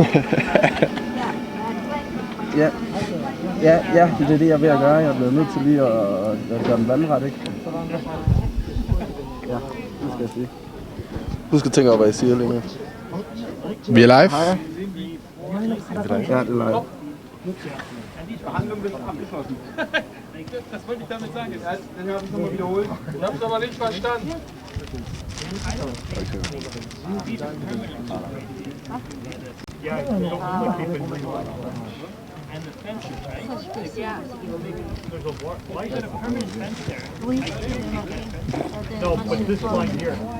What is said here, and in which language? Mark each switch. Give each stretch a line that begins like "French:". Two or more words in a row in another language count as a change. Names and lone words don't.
Danish: Ja, det er det, jeg er ved at gøre. Jeg er blevet nødt til lige at gøre den vandret, ikke? Ja, det skal jeg sige. Husk at tænke over, hvad jeg siger lige nu. Vi er live. Hej. Ja, det er live.
German: Das wollte ich damit sagen. Dann habe ich nochmal wiederholt. Ich habe es aber nicht verstanden.
English: And the fence is right. There's a why is it a permanent fence there? No, but this line here.